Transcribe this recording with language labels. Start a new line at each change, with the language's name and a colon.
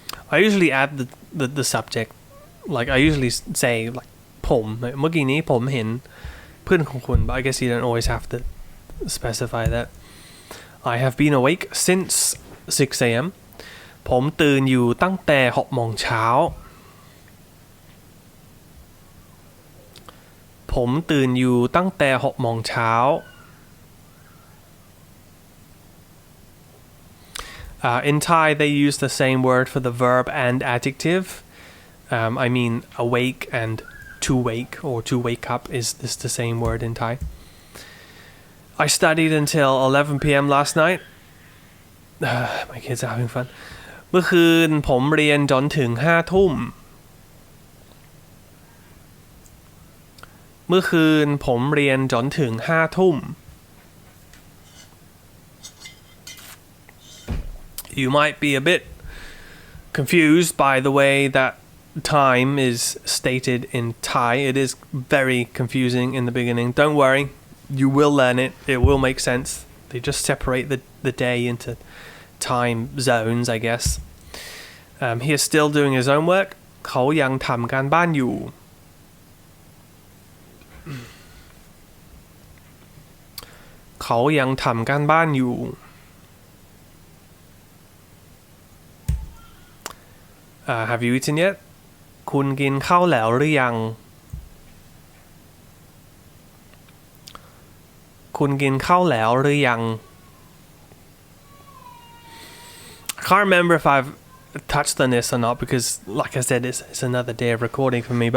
English: I usually add the subject. Like I usually say like
Thai: ผมเมื่อกี้นี้ผมเห็นเพื่อนของคุณ
English: but I guess you don't always have to specify that. I have been awake since 6 a.m.
Thai: ผมตื่นอยู่ตั้งแต่6 โมงเช้า. ผมตื่นอยู่ตั้งแต่6 โมงเช้า.
English: In Thai, they use the same word for the verb and adjective. I mean, awake and to wake or to wake up is the same word in Thai. I studied until 11 p.m. last night. My kids are having fun.
Thai: เมื่อคืนผมเรียนจนถึง5 ทุ่ม เมื่อคืนผมเรียนจนถึง5 ทุ่ม
English: You might be a bit confused by the way that time is stated in Thai. It is very confusing in the beginning. Don't worry, you will learn it. It will make sense. They just separate the day into time zones, I guess. He is still doing his own work.
Thai: เขายังทำการบ้านอยู่ เขายังทำการบ้านอยู่
English: Have you eaten yet?
Thai: คุณกินข้าวแล้วหรือยัง คุณกินข้าวแล้วหรือยัง
English: I can't remember if I've touched on this or not because, like I said, it's another day of recording for me.